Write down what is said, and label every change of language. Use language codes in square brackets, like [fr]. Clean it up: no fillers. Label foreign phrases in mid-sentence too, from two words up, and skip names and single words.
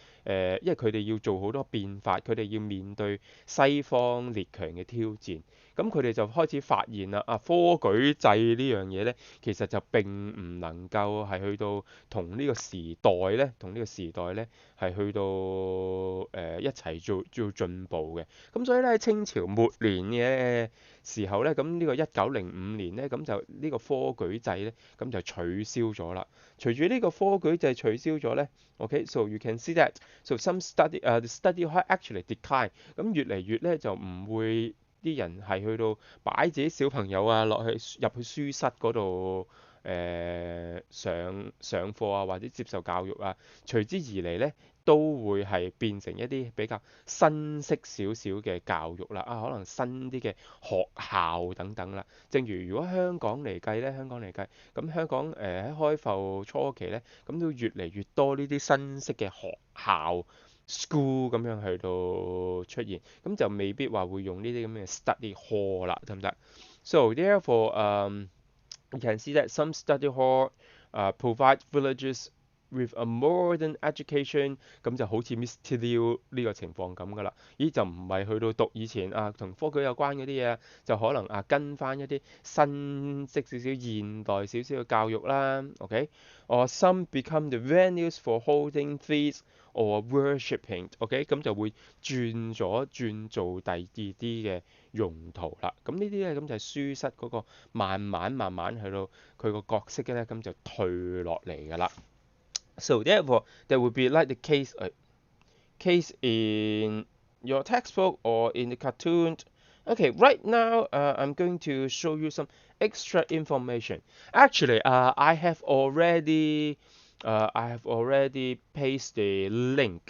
[yue] 因為佢哋要做好多變法，佢哋要面對西方列強嘅挑戰，咁佢哋就開始發現啦，科舉制呢樣嘢呢，其實就並唔能夠係去到同呢個時代呢，係去到一齊做進步嘅，咁所以呢，清朝末年嘅時候呢，咁呢個1905年呢，咁就呢個科舉制呢，咁就取消咗啦。隨住呢個科舉制取消咗呢 [en] so you can see that so some the study hall actually decline， [yue] 咁越嚟越呢，就唔會啲人係去到擺自己小朋友啊入去書室嗰度上課啊，或者接受教育啊，隨之而嚟呢，都會係變成一啲比較新式少少嘅教育啦，可能新啲嘅學校等等啦。正如如果香港嚟計，咁香港喺開埠初期呢，咁都越嚟越多呢啲新式嘅學校 school 咁樣去到出現，咁就未必話會用呢啲咁嘅 [en] study hall [yue] 啦，得唔得 ？ [en] So therefore, you can see that some study hall provide villagers with a modern education， [yue] 咁就好似 Mr. Liu 呢個情況咁噶啦。就唔係去到讀以前同科舉有關嗰啲嘢，就可能跟翻一啲新式少少、現代少少嘅教育啦。 [en] Or some become the venues for holding feasts or worshipping， [yue] OK，咁就會轉做第二啲嘅用途啦。咁呢啲咧咁就係書室嗰個慢慢去到佢個角色咧咁就退落嚟㗎啦。 [en] So therefore, there would be like the case in your textbook or in the cartoon. Okay, right now I'm going to show you some extra information. Actually, I have already pasted the link.